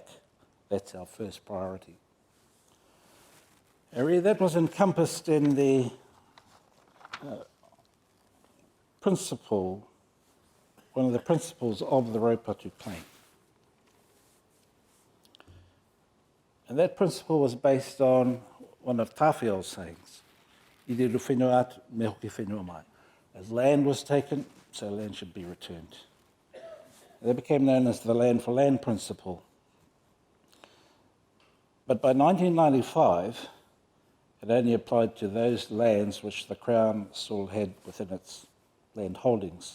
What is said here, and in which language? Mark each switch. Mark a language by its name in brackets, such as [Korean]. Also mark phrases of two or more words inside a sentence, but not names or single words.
[English] That's our first priority. Area that was encompassed in the principle, one of the principles of the Raupatu claim. And that principle was based on one of Tawhiao's sayings, [Māori] I te ru whenua atu, me hoki whenua mai. [English] As land was taken, so land should be returned. That became known as the land for land principle. But by 1995, it only applied to those lands which the Crown still had within its land holdings.